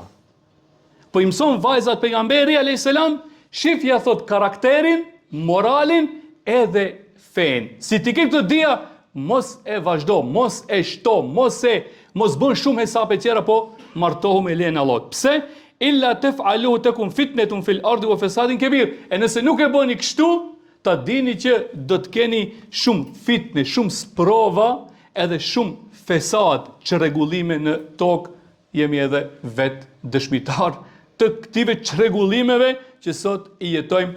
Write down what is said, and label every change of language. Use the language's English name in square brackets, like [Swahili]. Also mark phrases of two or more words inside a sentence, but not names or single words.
[Albanian] Po i mëson vajzat pejgamberi a.s. Shifja thot karakterin, moralin edhe fen. Si ti ke këtë dia, mos e vazhdo, mos e shto, mos bën shumë hesape tjera, po martohu me lejen e Allahut. [Arabic] Pse? إلا تفعلوه تكن فتنة في الأرض وفساد كبير. [Albanian] E nëse nuk e bëni kështu, ta dini që do të keni shumë fitne, shumë sprova, edhe shumë fesad, çrregullime në tokë. Jemi edhe vetë dëshmitar të këtive çrregullimeve që sot i jetojmë.